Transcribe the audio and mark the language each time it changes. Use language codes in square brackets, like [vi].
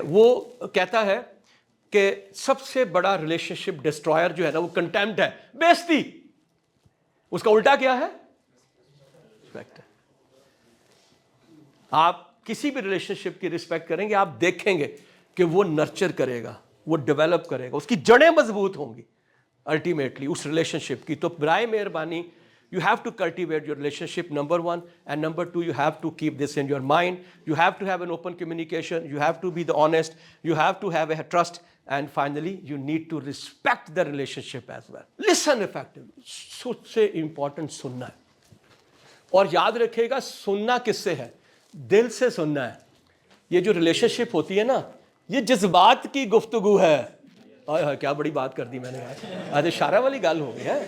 [ur] وہ کہتا ہے کہ سب سے بڑا ریلیشن شپ ڈسٹرائر جو ہے نا وہ کنٹیمپٹ ہے, بےزتی. اس کا الٹا کیا ہے؟ رسپیکٹ ہے. آپ کسی بھی ریلیشن شپ کی رسپیکٹ کریں گے, آپ دیکھیں گے کہ وہ نرچر کرے گا, وہ ڈیولپ کرے گا, اس کی جڑیں مضبوط ہوں گی الٹیمیٹلی اس ریلیشن شپ کی. تو برائے مہربانی [en] you have to cultivate your relationship, number 1, and number 2, you have to keep this in your mind. You have to have an open communication, you have to be the honest, you have to have a trust, and finally you need to respect the relationship as well. Listen effectively. [ur] سب سے important سننا ہے. اور یاد رکھے گا سننا کس سے ہے؟ دل سے سننا ہے. یہ جو ریلیشن شپ ہوتی ہے نا, یہ جذبات کی گفتگو ہے. آئے کیا بڑی بات کر دی میں نے یار, آج اشارہ والی گل ہو گئی ہے.